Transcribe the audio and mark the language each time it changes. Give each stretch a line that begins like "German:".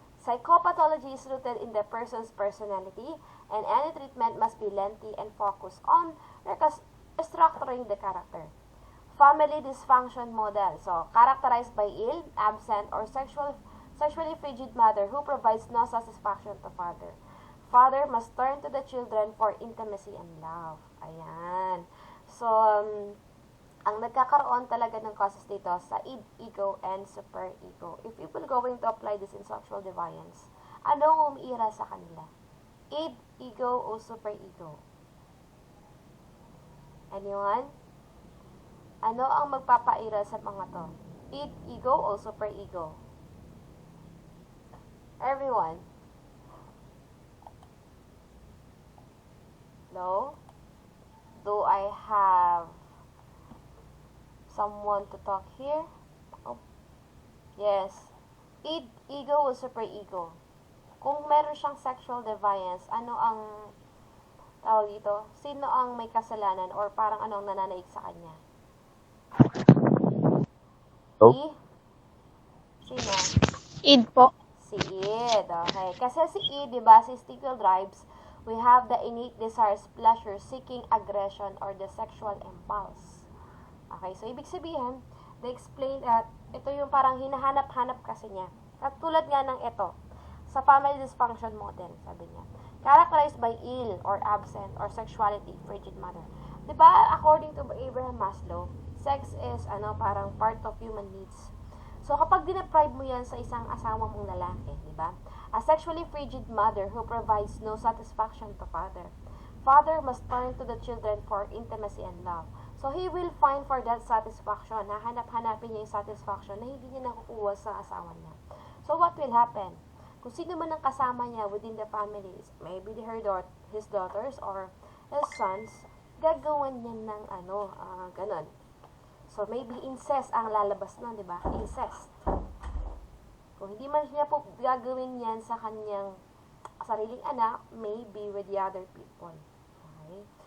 English: Psychopathology is rooted in the person's personality, and any treatment must be lengthy and focused on restructuring the character. Family dysfunction model. So, characterized by ill, absent, or sexually frigid mother who provides no satisfaction to father. father must turn to the children for intimacy and love.
Filipino: Ayan. So, ang nagkakaroon talaga ng causes dito sa id, ego, and super ego.
English: If you will going to apply this in sexual deviance, ano ang umiira sa kanila?
Filipino: Id, ego, o super ego? Anyone? Ano ang magpapaira sa mga to? Id, ego, o super ego?
English: Everyone? No? Do I have someone to talk here? Oh. Yes. Id, ego, o super ego?
Filipino: Kung meron siyang sexual deviance, ano ang tawag dito? Sino ang may kasalanan or parang ano ang nananaig sa kanya? Oh. Sino? Id po.
English: Si id. Okay. Kasi si id, diba, si sexual drives, we have the innate desires, pleasure, seeking, aggression, or the sexual impulse.
Filipino: Okay, so ibig sabihin, they explain that ito yung parang hinahanap-hanap kasi niya. Katulad nga ng ito, sa family dysfunction model, sabi niya, characterized by ill or absent or sexuality, frigid mother.
English: Diba, according to Abraham Maslow, sex is parang part of human needs.
Filipino: So, kapag dineprive mo yan sa isang asawa mong lalaki, diba?
English: A sexually frigid mother who provides no satisfaction to father. Father must turn to the children for intimacy and love. So, he will find for that satisfaction.
Filipino: Hahanap-hanapin niya yung satisfaction na hindi niya nakukuha sa asawa niya.
English: So, what will happen?
Filipino: Kung sino man ang kasama niya within the families, maybe his daughters or his sons, gagawan niya ng ganun. So, maybe incest ang lalabas nun, di ba? Incest. Kung hindi man niya po gagawin yan sa kanyang sariling anak, maybe with the other people. Okay?